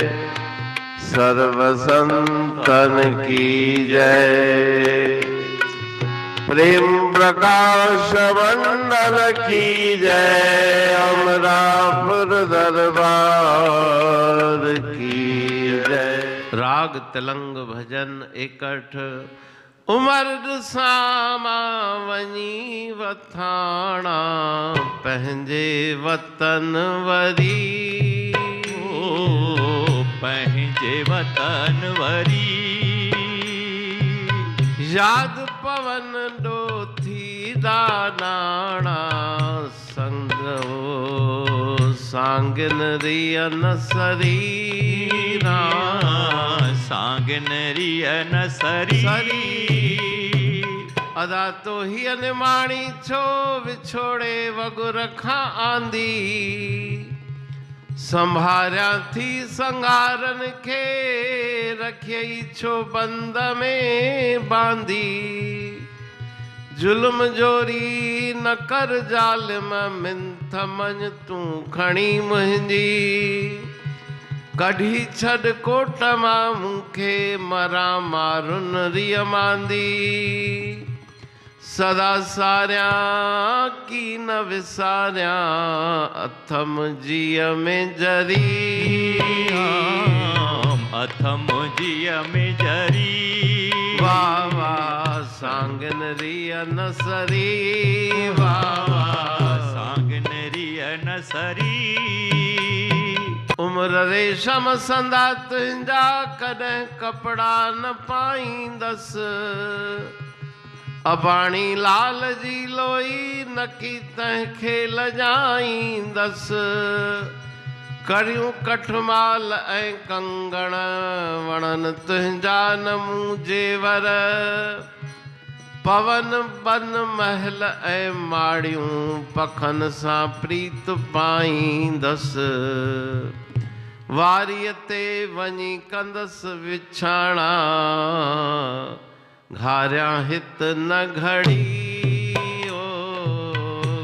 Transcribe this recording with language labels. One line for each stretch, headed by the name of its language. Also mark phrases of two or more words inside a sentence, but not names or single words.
Hindi: सर्व संतन की जय। प्रेम प्रकाश मंडल की जय। अमरापुर दरबार की जय।
Sindhi: राग तिलंग भजन एकठ। उमर सामा वनी वथाणा पंहिंजे वतन वरी। पंहिंजे वतन वरी। याद पवन डोथी दानाणा संग सांगन रियन सरीरा। सांगन रियन सरी। अदा तो ही अनमाणी छो विछोड़े वगुर खां आंदी। संभारिया थी संगारन खे रखियई छो बंद में बांदी। जुल्म जोरी न कर जालिम मिंथ मञ तूं खणी मुंहिंजी। कढ़ी छड़ कोट मां मूंखे मरा मारुन रिय मांदी। सदा सारिया की न विसारिया अथम जीअ में जरी। अथम जीअ में जरी। वाह वाह सांगन रिय न सरी। वाह सांगन रिय न सरी। उम्र रेशम संदा तुंहिंजा कॾहिं कपड़ा न पाईंदस। अबाणी लाल जी लोई नकी तंहिंखे लजाईंदस। करियूं कठमाल ऐं कंगण वणन तुंहिंजा न मूं जेवर। पवन बन महल ऐं माड़ियूं पखन सां प्रीत पाईंदस। वारीअ ते वञी कंदस विछाणा घारिया हित न घड़ी। ओ